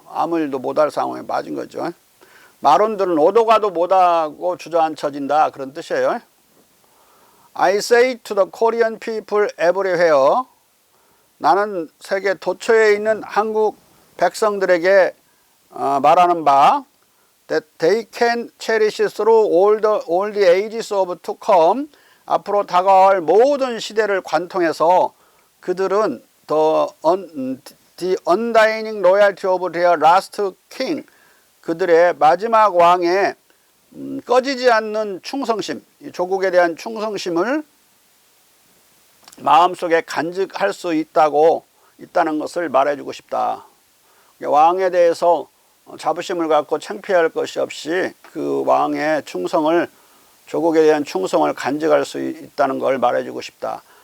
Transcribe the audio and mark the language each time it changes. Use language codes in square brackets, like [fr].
[ko] 아무 일도 못할 상황에 맞은 거죠. 마론들은 오도 가도 못하고 주저앉혀진다. 그런 뜻이에요. [en] I say to the Korean people everywhere. [ko] 나는 세계 도처에 있는 한국 백성들에게 말하는 바 [en] that they can cherish through all the ages of to come. [ko] 앞으로 다가올 모든 시대를 관통해서 그들은 [en] the undying loyalty of their last king. [ko] 그들의 마지막 왕의 꺼지지 않는 충성심, 조국에 대한 충성심을 마음속에 간직할 수 있다는 것을 말해주고 싶다. 왕에 대해서 자부심을 갖고 창피할 것이 없이 그 왕의 조국에 대한 충성을 간직할 수 있다는 걸 말해주고 싶다.